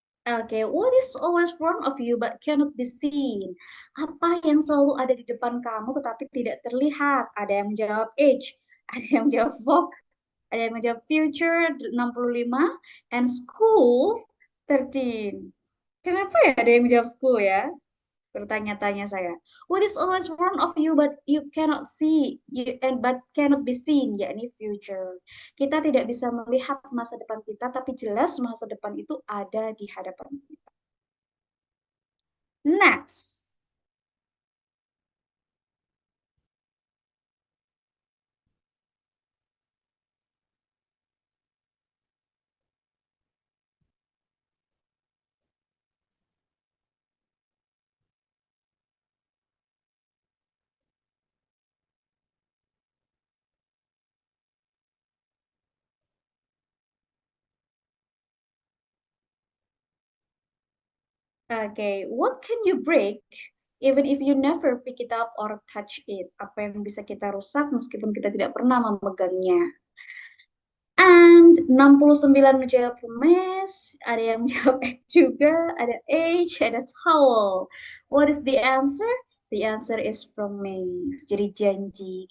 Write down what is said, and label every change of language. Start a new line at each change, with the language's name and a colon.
English: Oke, what is always front of you but cannot be seen?
Indonesian: Apa yang selalu ada di depan kamu tetapi tidak terlihat? Ada yang menjawab age, ada yang menjawab fog, ada yang menjawab future 65, and school 13. Kenapa ya ada yang menjawab school ya? Bertanya-tanya saya.
English: What is always front of you but you cannot see and but cannot be seen, yakni future.
Indonesian: Kita tidak bisa melihat masa depan kita, tapi jelas masa depan itu ada di hadapan kita.
English: Next. Okay, what can you break even if you never pick it up or touch it?
Indonesian: Apa yang bisa kita rusak meskipun kita tidak pernah memegangnya? And 69 menjawab mes, ada yang menjawab X juga, ada H, ada towel.
English: What is the answer? The answer is promise.
Indonesian: Jadi janji.